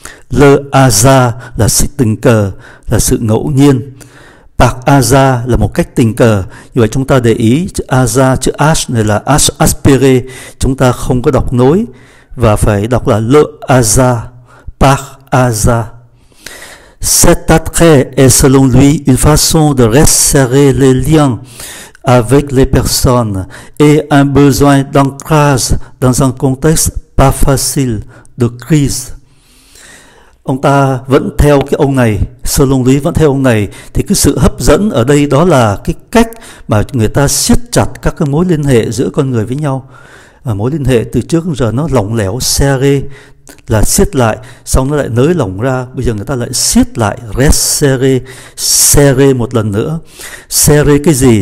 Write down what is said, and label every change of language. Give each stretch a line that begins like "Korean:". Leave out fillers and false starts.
Vietnamese: Le hasard là sự tình cờ, là sự ngẫu nhiên. Par hasard là một cách tình cờ. Như vậy chúng ta để ý chữ hasard, chữ H này là H aspiré, chúng ta không có đọc nối và phải đọc là le hasard, par hasard.
French: Cet attrait est selon lui une façon de resserrer les liens avec les personnes et un besoin d'ancrage dans un contexte pas facile de crise.
Vietnamese: Ông ta vẫn theo cái ông này,
French: selon lui
Vietnamese: vẫn theo ông này, thì cái sự hấp dẫn ở đây đó là cái cách mà người ta siết chặt các cái mối liên hệ giữa con người với nhau. Mối liên hệ từ trước đến giờ nó lỏng lẻo, serré là siết lại, xong nó lại nới lỏng ra, bây giờ người ta lại siết lại, resserré, serré một lần nữa. Serré cái gì?